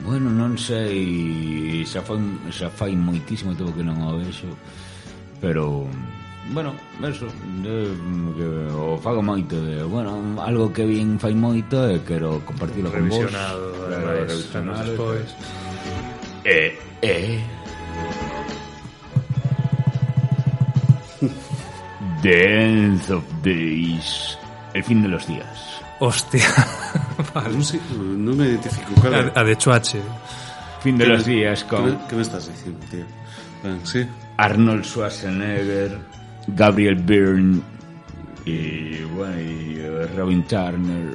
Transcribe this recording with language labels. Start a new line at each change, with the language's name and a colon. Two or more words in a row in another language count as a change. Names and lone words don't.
Galician: Bueno, non sei, xa fai moitísimo tempo que non o vexo, pero bueno, eso, que o fago moito de, bueno, algo que vin fai moito e quero compartilo con vos. Revisionado, ademais, anos despois. The End of Days, el fin de los días. Hostia. Vale. Non me identifico cal é. A de Chuache. Fin de los días con Que me estás dicindo, tío? Ben, sí. Arnold Schwarzenegger, Gabriel Byrne
Spanish: y bueno, y
Galician: Robin Turner.